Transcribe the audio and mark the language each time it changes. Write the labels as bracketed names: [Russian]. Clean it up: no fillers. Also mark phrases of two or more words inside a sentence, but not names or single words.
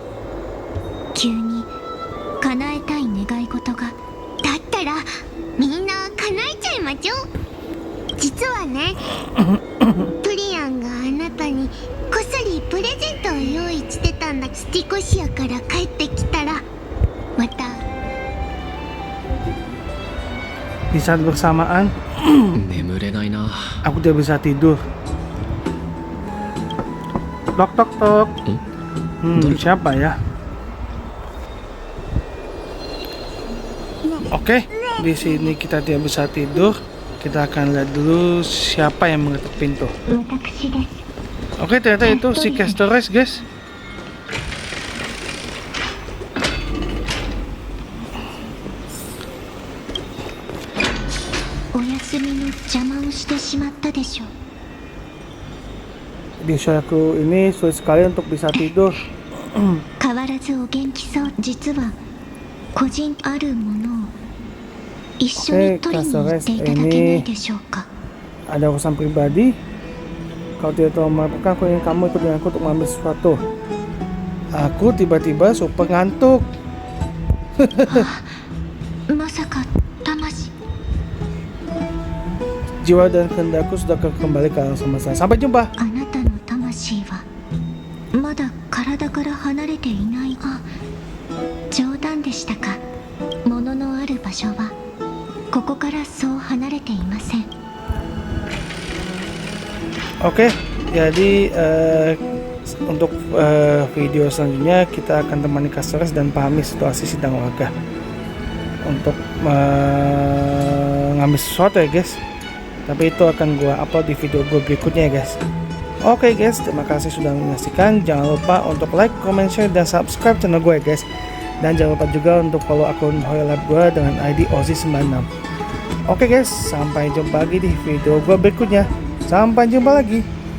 [Japanese] 急に叶えたい願い事が。だったらみんな叶えちゃいましょう。実はねプリアンがあなたにこっそりプレゼントを用意してたんだ。スティコシアから帰ってきたらまた。 [Indonesian] Di saat bersamaan, [Japanese] 眠れないな。 [Indonesian] aku tidak bisa tidur. Tok tok tok. Siapa ya? Oke, di sini kita tidak bisa tidur. Kita akan lihat dulu siapa yang mengetuk pintu. [Japanese] 私です。 [Indonesian] Oke, ternyata itu si Caceres, guys. Di usiaku ini sulit sekali untuk bisa tidur. [Japanese] 変わらずお元気そう。実は個人あるものを一緒に取りに行っていただけないでしょうか。 [Indonesian] Ada urusan pribadi. Kalau tidak tahu melakukan, aku ingin kamu ikut denganku untuk mengambil sesuatu. Aku tiba-tiba super ngantuk. [Japanese] まさか魂。 [Indonesian] Jiwa dan kehendakku sudah kembali ke alam semesta. Sampai jumpa. [Japanese] あなたの魂はまだ体から離れていない。あ、冗談でしたか。物のある場所はここからそう離れていません。 [Indonesian] Oke, jadi untuk video selanjutnya kita akan temani Caceres dan pahami situasi sidang warga untuk mengambil sesuatu ya guys. Tapi itu akan gua upload di video gue berikutnya ya guys. Oke guys, terima kasih sudah menyaksikan. Jangan lupa untuk [English] like, comment, share, [Indonesian] dan [English] subscribe channel [Indonesian] gue ya guys. Dan jangan lupa juga untuk follow akun Hoylab gue dengan ID Ozzy96. Oke guys, sampai jumpa lagi di video gue berikutnya. Sampai jumpa lagi.